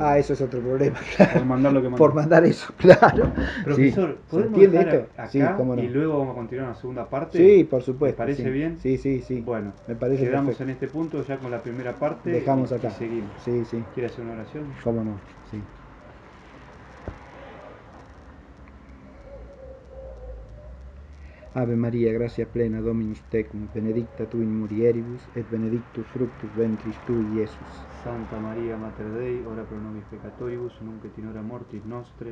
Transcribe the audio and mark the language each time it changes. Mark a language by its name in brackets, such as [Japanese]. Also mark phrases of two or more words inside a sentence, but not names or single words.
[Spanish] eso es otro problema, claro. Por mandar lo que mandó. Por mandar eso, claro. Profesor, Sí. ¿podemos ¿Se entiende dejar esto? acá Sí, cómo no. y luego vamos a continuar en la segunda parte? Sí, por supuesto. ¿Me parece sí. bien? Sí. Bueno, me parece quedamos perfecto. en este punto ya con la primera parte Dejamos y acá. seguimos. Sí. ¿Quiere hacer una oración? Cómo no, sí. [Latin] Ave María, gracia plena, Dominus tecum, benedicta tu in mulieribus, et benedictus fructus ventris tui, Iesus. Santa María Mater Dei, ora pro nobis peccatoribus, nunc et in hora mortis nostre.